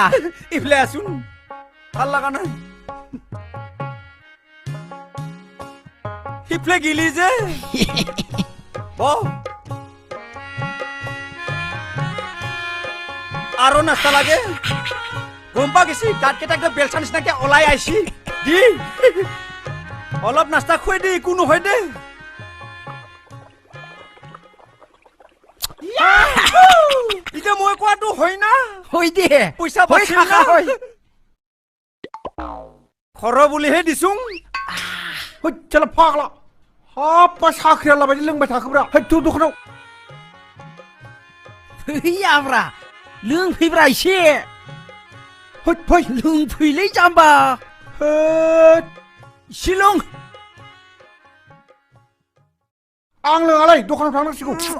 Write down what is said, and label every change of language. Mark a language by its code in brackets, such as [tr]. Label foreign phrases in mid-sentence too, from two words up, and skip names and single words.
[as] ইফালে আছোন ভাল লগা নাই সিফালে গিলি যে আৰু নাস্তা লাগে গম পা গেছি দাঁত কেইটা একদম বেলচা নিচিনাকে ওলাই আইছি দি অলপ নাস্তা খুৱাই দে একো নহয় দে এতিয়া মই কোৱাটো হয় না হৈ দে পইচা হৈ কাকা হৈ খৰ বুলিহে দিছো চল ফাগলা [brx] हाब साख्रिया लाबायदि लोंबाय थाखोब्रा हैद दखानाव फैयाब्रा लोंफैब्रा एसे हैद फै लोंफैलै जाम्बा हैद एसे लों आं लोङालै दखानाव थांनांसिगौ